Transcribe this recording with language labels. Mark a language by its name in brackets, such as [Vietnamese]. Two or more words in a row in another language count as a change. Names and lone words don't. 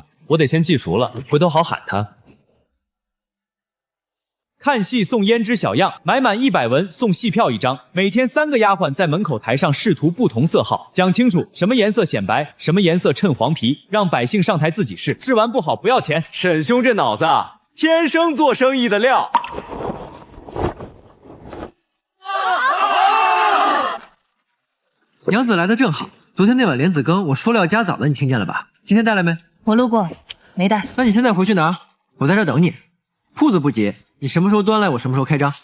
[Chinese] 我得先記熟了，回頭好喊他。看戲送胭脂小樣，買滿100文送戲票1張。每天3個丫鬟在門口台上試塗不同色號，講清楚什麼顏色顯白，什麼顏色襯黃皮，讓百姓上台自己試，試完不好不要錢。沈兄這腦子天生做生意的料。娘子來的正好，昨天那碗蓮子羹我說了要加棗的，你聽見了吧？今天帶來沒？我路過，沒帶。那你現在回去拿，我在這等你。鋪子不急，你什麼時候端來，我什麼時候開張。